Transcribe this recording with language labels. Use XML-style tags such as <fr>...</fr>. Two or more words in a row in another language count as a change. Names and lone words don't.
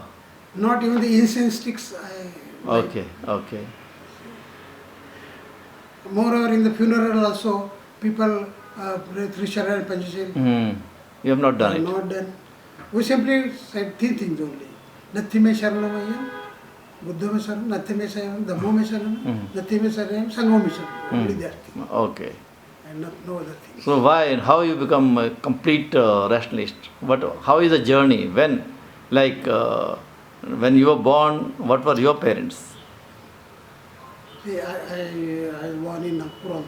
<en>Not even the incense sticks I light. okay. Moreover, in the funeral also, people pray Trishara and Panchashil. You have not done it. Not done. We simply said three things only.</en> <pi>Natti me sharanam, Buddha me sharanam, Natti me sharanam, Dhammo me sharanam, Natti me sharanam, Sangho me sharanam.</pi> <en>Only that thing. Okay. And no other things. So why and how you become a complete rationalist? How is the journey? When when you were born, what were your parents? See, I was born in Nagpur also.</en>